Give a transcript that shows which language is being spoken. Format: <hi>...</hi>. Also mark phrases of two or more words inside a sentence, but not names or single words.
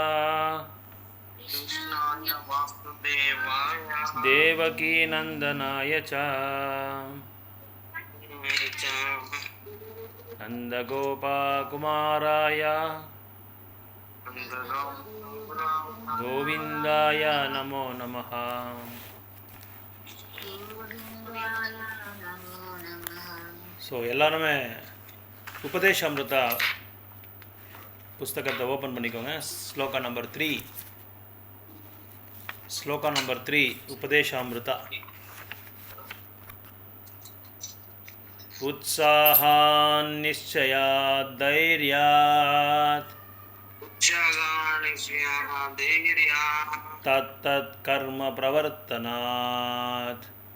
<sa>कृष्णाय वासुदेवाय देवकीनन्दनाय च नन्दगोपकुमाराय गोविन्दाय नमो नमः</sa> <ta>ஸோ எல்லாருமே உபதேசாமிருதா புஸ்தகத்தை ஓப்பன் பண்ணிக்கோங்க. ஸ்லோகா நம்பர் 3 உபதேசாமிருதா.</ta> <sa>उत्साहान् निश्चयात् धैर्यात् तत्तत् कर्म प्रवर्तनात्</sa>